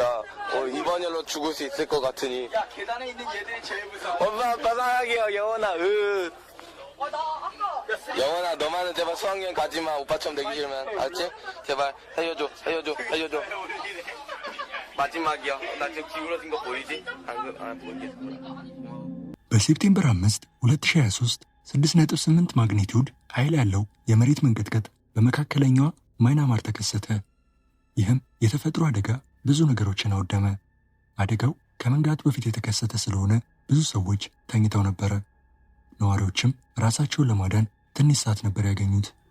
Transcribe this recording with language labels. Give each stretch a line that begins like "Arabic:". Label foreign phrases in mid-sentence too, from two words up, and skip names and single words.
Korean: 이번 열로 죽을 수 있을 것 같으니. 야, 계단에 있는 얘들이 제일 무서워. 엄마 아빠 사랑해요. 영원아. 영원아, 너만은 제발 수학여행 가지마. 오빠처럼 되기 싫으면. 알았지? 제발 살려줘. 마지막이야. 나 지금 기울어진 거 보이지? 보이겠구나.
Amharic: በሴፕቴምበር 5 2023 6.8 ማግኒቲዩድ ኃይል ያለው የመሬት መንቀጥቀጥ በመካከለኛዋ ማይናማር ተከሰተ። ይህም የተፈጥሮ አደጋ ብዙ ነገሮችን አወደመ። አደጋው ከመንጋቱ በፊት የተከሰተ ስለሆነ ብዙ ሰዎች ተኝተው ነበረ። ነዋሪዎችም ራሳቸውን ለማዳን ትንሽ ሰዓት ነበር ያገኙት።